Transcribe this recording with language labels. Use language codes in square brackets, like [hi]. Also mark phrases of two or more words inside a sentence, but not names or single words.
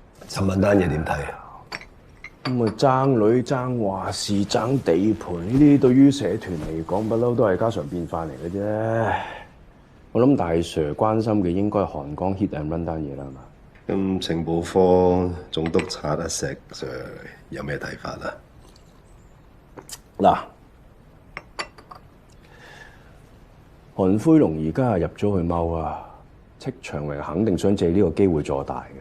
[yue] 尋晚單嘢點睇啊？咁啊，爭女、爭話事、爭地盤呢啲，對於社團嚟講，不嬲都係家常便飯嚟嘅啫。我諗大 Sir 關心嘅應該係韓江 [en] hit and run [yue] 單嘢啦，係嘛？咁情報科總督察阿石 Sir 有咩睇法啊？嗱，韓灰龍而家入咗去踎啊，戚長榮肯定想借呢個機會坐大嘅。